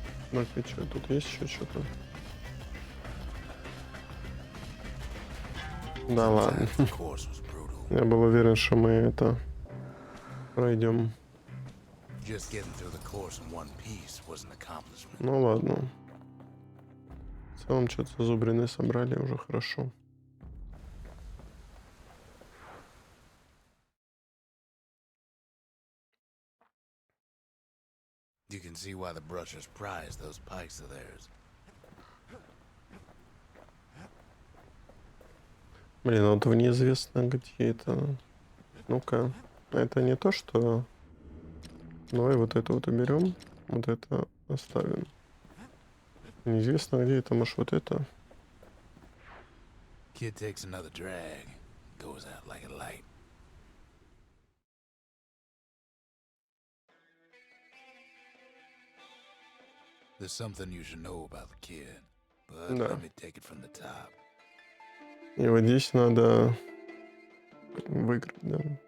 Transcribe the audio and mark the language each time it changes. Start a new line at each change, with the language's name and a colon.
Russian: Так, и что, тут есть еще что-то? Да ладно.
English: The course was brutal.
Russian: Я был уверен, что мы это пройдем.
English: Just getting through the course in one piece was an accomplishment.
Russian: Ну ладно. В целом что-то зазубрины собрали, уже хорошо.
English: You can see why the brushers prize those pikes of theirs.
Russian: Блин, вот в неизвестно где это. Ну-ка. Это не то, что... Давай вот это вот уберем. Вот это оставим. Неизвестно где это, может вот это.
English: Kid takes another drag, goes out like a light. There's something you should know about the kid, but
Russian: Да.
English: let me take it from the top.
Russian: И вот здесь надо выиграть, да.